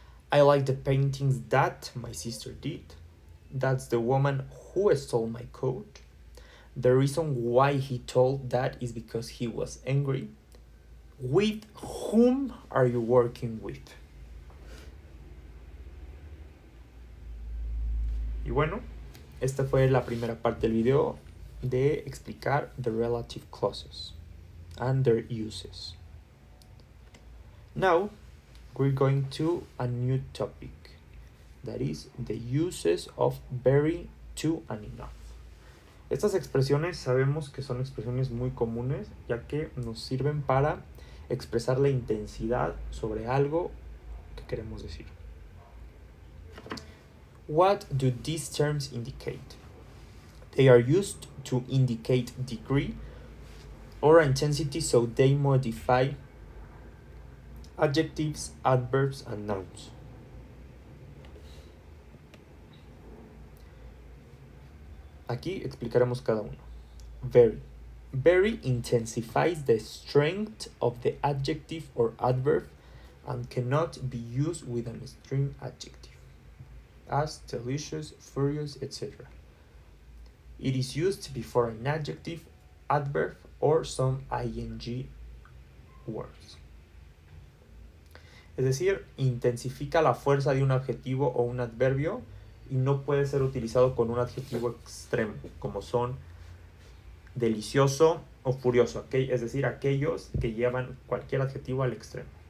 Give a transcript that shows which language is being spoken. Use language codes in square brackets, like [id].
[en] I like the paintings that my sister did. That's the woman who stole my coat. The reason why he told that is because he was angry. With whom are you working with? [es] Y bueno, esta fue la primera parte del video de explicar [en] the relative clauses and their uses. Now, we're going to a new topic, that is the uses of very, to, and enough. [es] Estas expresiones sabemos que son expresiones muy comunes, ya que nos sirven para expresar la intensidad sobre algo que queremos decir. [en] What do these terms indicate? They are used to indicate degree or intensity, so they modify adjectives, adverbs, and nouns. [es] Aquí explicaremos cada uno. [en] Very. Very intensifies the strength of the adjective or adverb and cannot be used with an extreme adjective, as delicious, furious, etc. It is used before an adjective, adverb, or some ing words. [es] Es decir, intensifica la fuerza de un adjetivo o un adverbio y no puede ser utilizado con un adjetivo extremo, como son delicioso o furioso, ¿okay? Es decir, aquellos que llevan cualquier adjetivo al extremo.